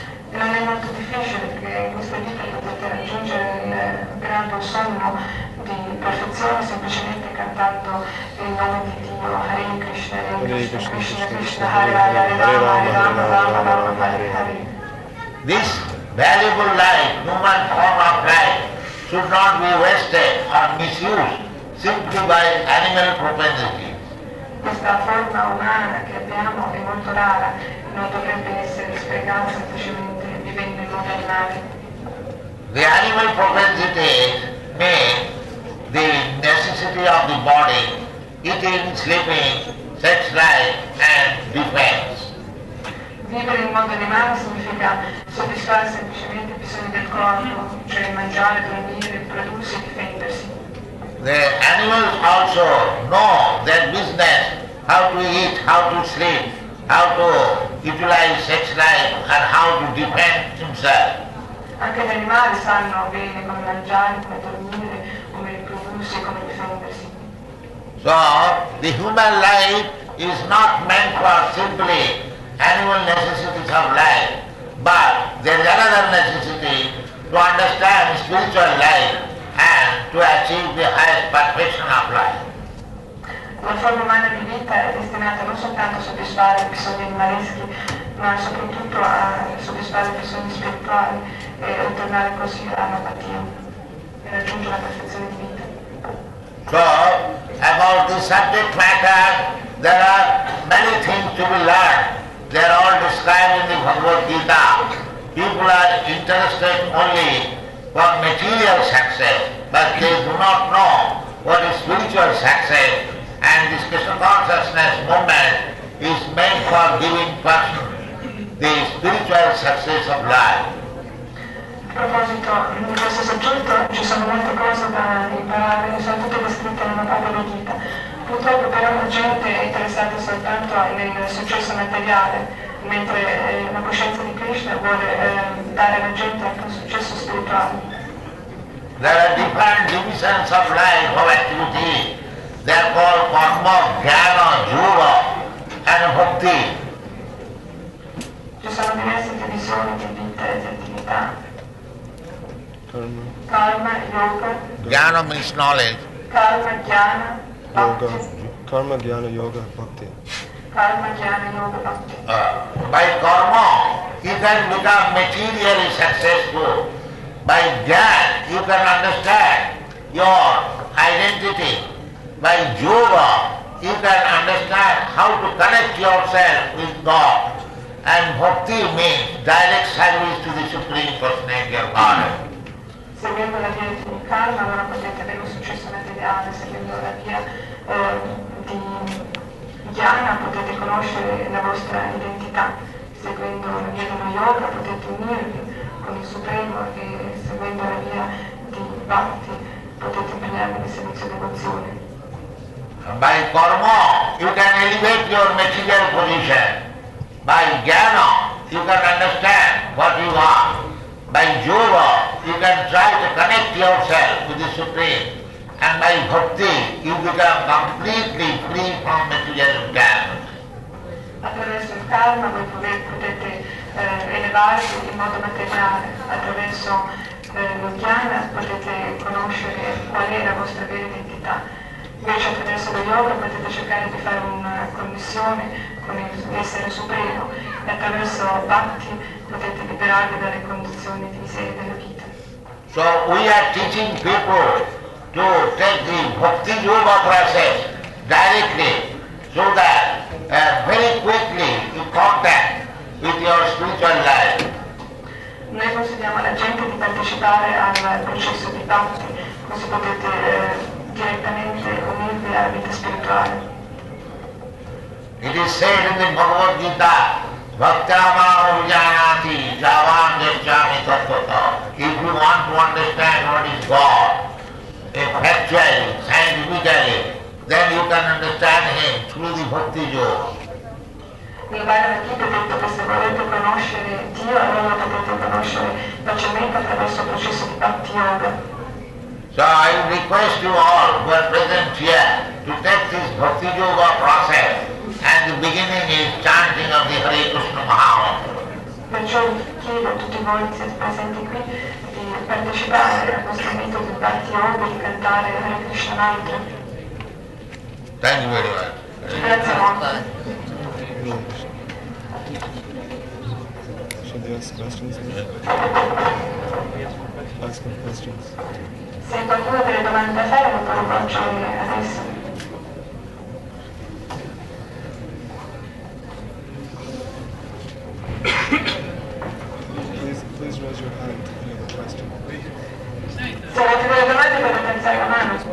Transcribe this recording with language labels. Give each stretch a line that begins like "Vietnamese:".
Italian: E non è molto difficile perché in questa vita potete raggiungere il grado sommo di perfezione semplicemente cantando il nome di Dio, Hare Krishna, Krishna Krishna, Krishna Hare Hare, Hare Rama, Rama Rama, Hare Hare.
English: This valuable life, human form of life, should not be wasted or misused simply by animal propensity.
Italian: Questa forma umana che abbiamo è molto rara, non dovrebbe essere sprecata semplicemente vivendo in modo animale.
English: The animal propensity means the necessity of the body, eating, sleeping, sex life and defense.
Italian: Vivere in modo animale significa soddisfare semplicemente i bisogni del corpo, cioè mangiare, dormire, riprodursi e difendersi.
English: The animals also know their business, how to eat, how to sleep, how to utilize sex life and how to defend himself.
Italian: Anche gli animali sanno bene come mangiare, come dormire, come riprodursi e come difendersi.
English: So, the human life is not meant for simply animal necessities of life, but there is another necessity to understand spiritual life and to achieve the highest perfection of life.
Italian: La forma umana di vita è destinata non soltanto a soddisfare i bisogni animaleschi, ma soprattutto a soddisfare i bisogni spirituali e ritornare così all'apatia e raggiungere la perfezione di vita.
English: So, about the subject matter, there are many things to be learned. They are all described in the Bhagavad Gita. People are interested only for material success, but they do not know what is spiritual success, and this Krishna consciousness movement is meant for giving person the spiritual success of life.
Italian: A proposito di questo soggetto ci sono molte cose da imparare, sono tutte descritte nella Bhagavad Gita. Purtroppo però la gente è interessata soltanto nel successo materiale, mentre la coscienza di Krishna vuole dare alla gente anche un successo spirituale.
English: There are different divisions of life, of activity. They are called karma, jnana, yoga and bhakti.
Italian: Ci sono diverse divisioni di vita e di attività.
English: Karma. Karma, yoga. Jnana means knowledge. Karma, jnana, Yoga. bhakti. Karma, Jnana, Yoga, Bhakti. Karma, jnana, yoga, bhakti. By karma, you can become materially successful. By jnana, you can understand your identity. By yoga, you can understand how to connect yourself with God. And bhakti means direct service to the Supreme Personality of Godhead.
Italian: Seguendo la via di karma, allora potete avere un successo materiale. Seguendo la via di jnana potete conoscere la vostra identità. Seguendo la via dello yoga potete unirvi con il Supremo e seguendo la via di bhakti potete impegnarvi nel servizio devozione.
English: By karma, you can elevate your material position. By jnana, you can understand what you are. By yoga, you can try to connect yourself with the Supreme. And by bhakti, you become completely free from material environment.
Italian: Attraverso il karma voi potete elevarvi in modo materiale, attraverso lo jnana potete conoscere qual è la vostra vera identità. Invece attraverso lo yoga potete cercare di fare una connessione con l'essere supremo e attraverso bhakti potete liberarvi dalle condizioni di miseria della vita.
English: So we are teaching people to take the bhakti yoga process directly so that very quickly you contact with your spiritual life.
Italian: Noi consigliamo alla gente di partecipare al processo di bhakti, così potete direttamente unirvi alla vita spirituale.
English: It is said in the Bhagavad Gita,
Sanskrit: Bhaktamam Vijanati Javam Jachami Tattva.
English: If you want to understand what is God, factually, scientifically, then you can understand Him through the Bhakti Yoga.
Italian: Nel Bhagavad Gita è detto che se volete conoscere Dio, allora potete conoscere facilmente attraverso il processo di Bhakti Yoga.
English: So I request you all who are present here to take this Bhakti Yoga process, and the beginning is chanting of the Hare Krishna Mahamantra.
Italian: Perciò chiedo a tutti voi che siete presenti qui di partecipare al nostro metodo di Bhakti Yoga, di cantare Hare Krishna Mantra.
English: Thank you very much.
Italian: Grazie molto.
English: Should they ask questions? Ask them questions.
Italian: Se qualcuno ha delle domande da fare, lo può rivolgere adesso.
English: Please raise your hand if you have a question.
Italian: Se avete delle domande potete alzare la mano.